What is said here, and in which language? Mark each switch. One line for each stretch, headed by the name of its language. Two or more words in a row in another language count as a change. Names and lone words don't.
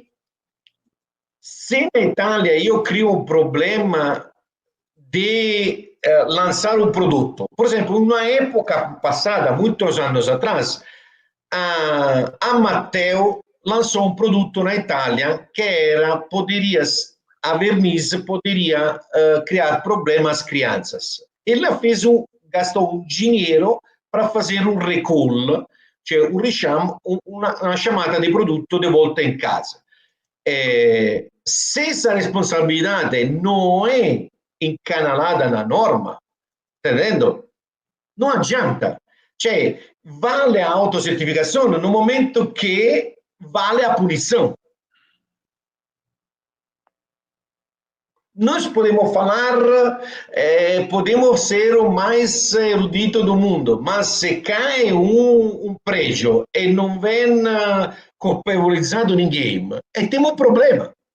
Portuguese: Se na Itália eu crio um problema de lançar um produto, por exemplo, na época passada, muitos anos atrás, a Matteo lançou um produto na Itália que a verniz poderia criar problemas às crianças. Ela gastou um dinheiro para fazer um recall,
Italian: cioè una chamada di prodotto di volta in casa.
Portuguese: Se essa responsabilidade não é encanalada na norma, entendendo? Não adianta. Cioè, vale a autocertificazione no momento che vale a punição. Nós podemos falar, podemos ser o mais erudito do mundo, mas se cai um prédio e não vem culpabilizado ninguém, temos um problema.